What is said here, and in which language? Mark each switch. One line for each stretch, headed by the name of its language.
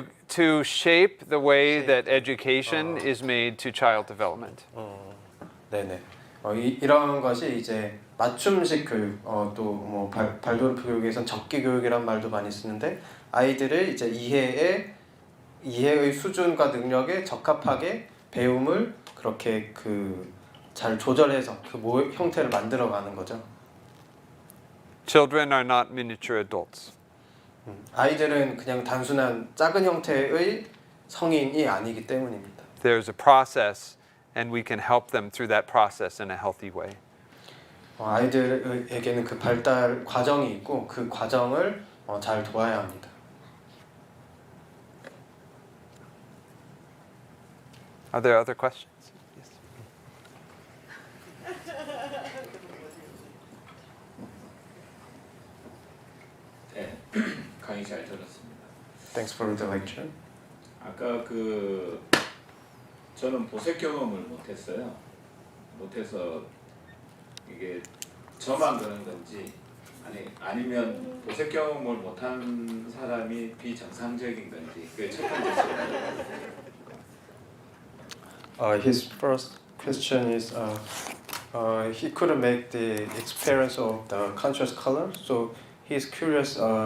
English: To shape the way that education is made to child development.
Korean: 네네. 이런 것이 이제 맞춤식 교육, 또 뭐 발도르프 교육에선 적기 교육이란 말도 많이 쓰는데 아이들의 이제 이해의 수준과 능력에 적합하게 배움을 그렇게 잘 조절해서 그 형태를 만들어가는 거죠.
English: Children are not miniature adults.
Korean: 아이들은 그냥 단순한 작은 형태의 성인이 아니기 때문입니다.
English: There's a process, and we can help them through that process in a healthy way.
Korean: 아이들에게는 그 발달 과정이 있고 그 과정을 잘 도와야 합니다.
English: Are there other questions? Yes.
Korean: 네, 강의 잘 들었습니다.
English: Thanks for the lecture.
Korean: 아까 저는 보색 경험을 못했어요. 못해서 이게 저만 그런 건지 아니면 보색 경험을 못한 사람이 비정상적인 건지 그게 첫 번째 질문이에요.
English: His first question is he couldn't make the experience of the contrast color, so he's curious.